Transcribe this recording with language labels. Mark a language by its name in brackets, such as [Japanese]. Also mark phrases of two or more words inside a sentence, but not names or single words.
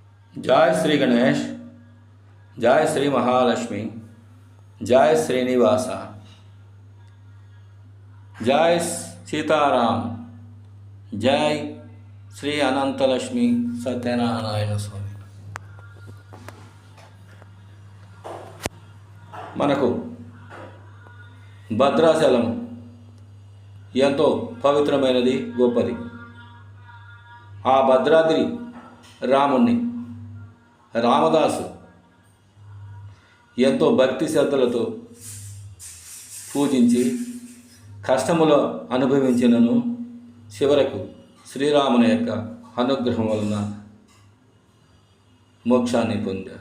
[Sanskrit] जय श्री गणेश, जय श्री महालक्ष्मी, जय श्रीनिवास, जय सीताराम, जय श्री अनंतलक्ष्मी सत्यनारायण स्वामी। [Telugu] మనకు భద్రాచలం ఎంతో పవిత్రమైనది, గొప్పది. ఆ భద్రాద్రి రాముణ్ణి రామదాసు ఎంతో భక్తి శ్రద్ధలతో పూజించి కష్టములో అనుభవించినను చివరకు శ్రీరాముని యొక్క అనుగ్రహం వలన మోక్షాన్ని పొందారు.